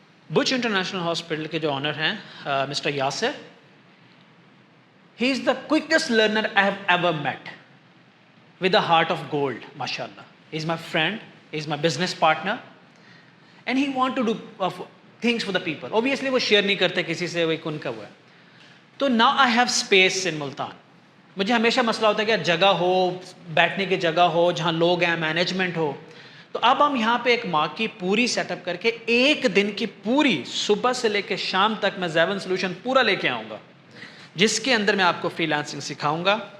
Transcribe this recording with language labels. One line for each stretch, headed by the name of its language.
Urdu: بچ international hospital کے جو آنر ہیں
English: Mister Yasir, he is the quickest learner I have ever met with a heart of gold, mashallah. He's my friend, he's my business partner, and he want to do things for the people.
Urdu: Obviously وہ share نہیں کرتے کسی سے, وہ ان کا ہوا ہے.
English: تو now I have space in Multan.
Urdu: مجھے ہمیشہ مسئلہ ہوتا ہے کہ جگہ ہو, بیٹھنے کی جگہ ہو, جہاں لوگ ہیں, مینجمنٹ ہو. تو اب ہم یہاں پہ ایک ماہ کی پوری سیٹ اپ کر کے ایک دن کی پوری صبح سے لے کے شام تک میں زیون سولوشن پورا لے کے آؤں گا, جس کے اندر میں آپ کو فری لانسنگ سکھاؤں گا,